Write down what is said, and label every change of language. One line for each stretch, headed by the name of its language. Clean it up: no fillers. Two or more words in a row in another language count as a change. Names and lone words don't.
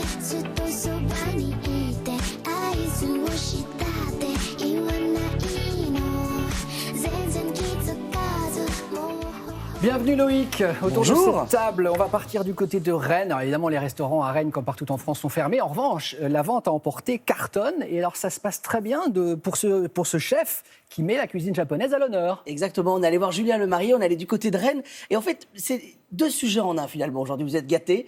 Japanese: ずっとそばにいて合図をしたって言わないの全然気づかずもう
French: Bienvenue Loïc, autour Bonjour. de cette table, on va partir du côté de Rennes. Alors, évidemment, les restaurants à Rennes, comme partout en France, sont fermés. En revanche, la vente à emporter cartonne. Et alors, ça se passe très bien pour ce chef qui met la cuisine japonaise à l'honneur. Exactement, on est allé voir Julien Lemarié, on est allé du côté de Rennes. Et en fait, c'est deux sujets en un finalement. Aujourd'hui, vous êtes gâtés.